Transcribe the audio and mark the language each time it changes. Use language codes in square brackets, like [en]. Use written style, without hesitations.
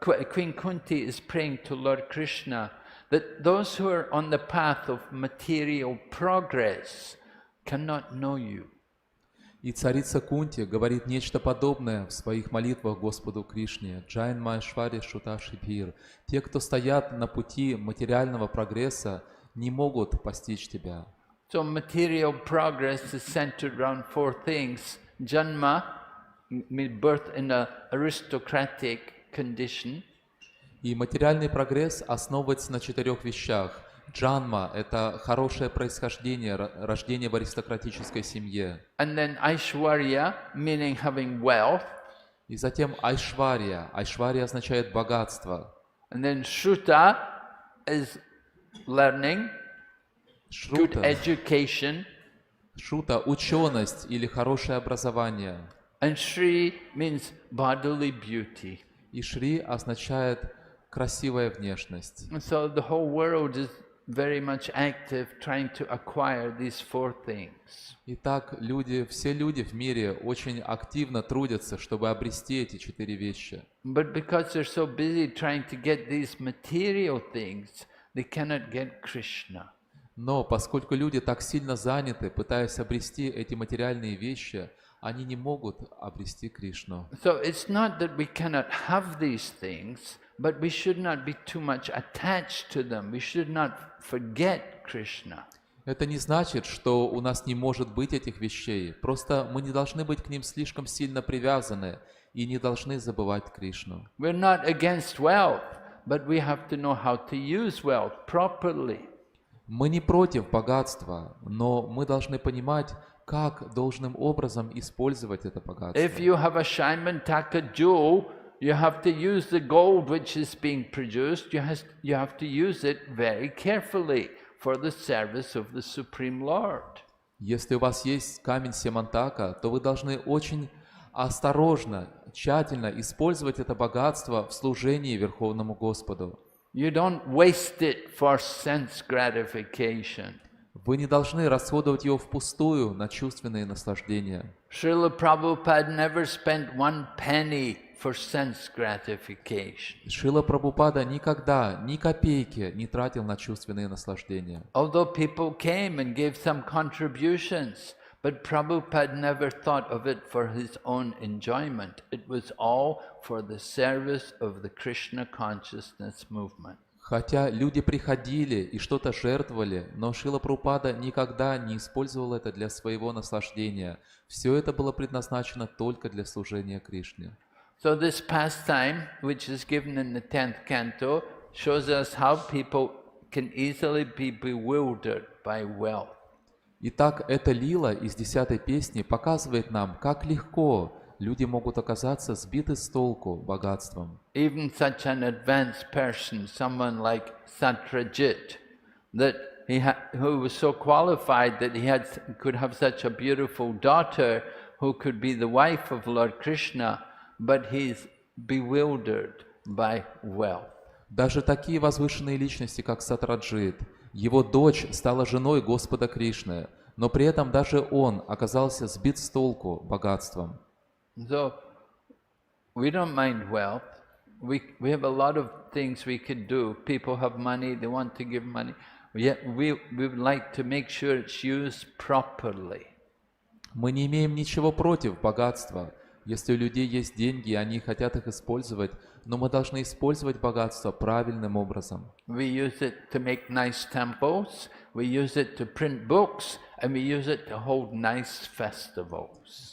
[en] Queen Kunti is praying to Lord Krishna that those who are on the path of material progress cannot know you. [ru] И царица Кунти говорит нечто подобное в своих молитвах Господу Кришне. [sa] Джайн Майшвари Шуташи Бхир. [ru] Те, кто стоят на пути материального прогресса, не могут постичь тебя. [en] So material progress is centered around four things. Janma, birth in an aristocratic condition. [ru] И материальный прогресс основывается на 4 вещах. Джанма – это хорошее происхождение, рождение в аристократической семье. [en] And then Aishwarya, meaning having wealth. [ru] И затем Айшвария. Айшвария означает богатство. [en] And then Shruta is learning, good [ru] Шрута, [en] education. [ru] шрута – ученость или хорошее образование. [en] And Shri means bodily beauty. [ru] И Шри означает красивая внешность. [en] And so the whole world is very much active trying to acquire these four things. [ru] Итак, все люди в мире очень активно трудятся, чтобы обрести эти 4 вещи. [en] But because they're so busy trying to get these material things, they cannot get Krishna. [ru] Но поскольку люди так сильно заняты, пытаясь обрести эти материальные вещи, они не могут обрести Кришну. [en] So it's not that we cannot have these things, but we should not be too much attached to them. We should not forget Krishna. [ru] Это не значит, что у нас не может быть этих вещей. Просто мы не должны быть к ним слишком сильно привязаны и не должны забывать Кришну. [en] We're not against wealth, but we have to know how to use wealth properly. [ru] Мы не против богатства, но мы должны понимать, как должным образом использовать это богатство. [en] If you have a Shaimantaka jewel, you have to use the gold which is being produced. You have to use it very carefully for the service of the Supreme Lord. [ru] Если у вас есть камень Семантака, то вы должны очень осторожно, тщательно использовать это богатство в служении Верховному Господу. [en] You don't waste it for sense gratification. [ru] Вы не должны расходовать его впустую на чувственные наслаждения. [en] Srila Prabhupada never spent one penny for sense gratification. [ru] Шрила Прабхупада никогда ни копейки не тратил на чувственные наслаждения. [en] Although people came and gave some contributions, but Prabhupada never thought of it for his own enjoyment. It was all for the service of the Krishna consciousness movement. [ru] Хотя люди приходили и что-то жертвовали, но Шрила Прабхупада никогда не использовал это для своего наслаждения. Все это было предназначено только для служения Кришне. [en] So this pastime, which is given in the 10th canto, shows us how people can easily be bewildered by wealth. [ru] Итак, эта лила из 10-й песни показывает нам, как легко люди могут оказаться сбиты с толку богатством. [en] Even such an advanced person, someone like Satrajit, who was so qualified that he could have such a beautiful daughter who could be the wife of Lord Krishna, but he's bewildered by wealth. [ru] Даже такие возвышенные личности, как Сатраджит, его дочь стала женой Господа Кришны, но при этом даже он оказался сбит с толку богатством. [en] So, we don't mind wealth. We have a lot of things we could do. People have money, they want to give money. Yet we would like to make sure it's used properly. [ru] Мы не имеем ничего против богатства. Если у людей есть деньги, и они хотят их использовать, но мы должны использовать богатство правильным образом. [en] We use it to make nice temples, we use it to print books, and we use it to hold nice festivals.